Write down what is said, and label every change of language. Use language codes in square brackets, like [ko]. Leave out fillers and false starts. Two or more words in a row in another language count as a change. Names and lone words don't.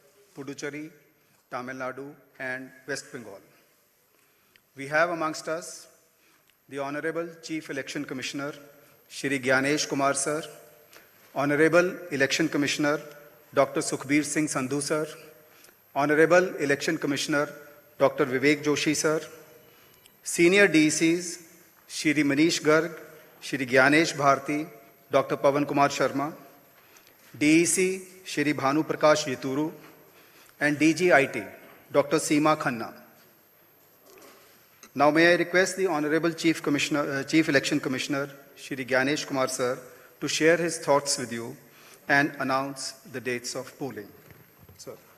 [en] Puducherry, Tamil Nadu, and West Bengal. We have amongst us the Honorable Chief Election Commissioner, Shri Gyanesh Kumar Sir, Honorable Election Commissioner, Dr. Sukhbir Singh Sandhu Sir, Honorable Election Commissioner, Dr. Vivek Joshi Sir, Senior DECs, Shri Manish Garg, Shri Gyanesh Bharti, Dr. Pawan Kumar Sharma, DEC, Shri Bhanu Prakash Yituru, and DG-IT, Dr. Seema Khanna. Now may I request the Honorable Chief Election Commissioner, Shri Gyanesh Kumar Sir, to share his thoughts with you and announce the dates of polling. Sir.